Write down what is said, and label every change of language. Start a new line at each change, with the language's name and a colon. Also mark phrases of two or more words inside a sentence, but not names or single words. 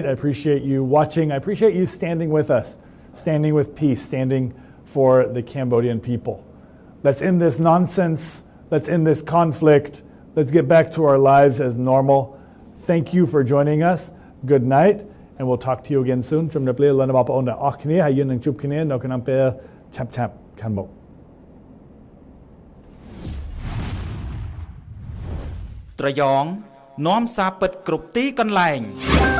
English: I appreciate you watching. I appreciate you standing with us, standing with peace, standing for the Cambodian people. Let's end this nonsense. Let's end this conflict. Let's get back to our lives as normal. Thank you for joining us. Good night, and we'll talk to you again soon.
Khmer: ជំរាបលាលោកអ្នកបងប្អូនទាំងអស់គ្នាហើយយើងនឹងជួបគ្នានៅក្នុងពេលឆាប់ៗខាងមុខ ត្រយ៉ងនាំសារពិតគ្រប់ទីកន្លែង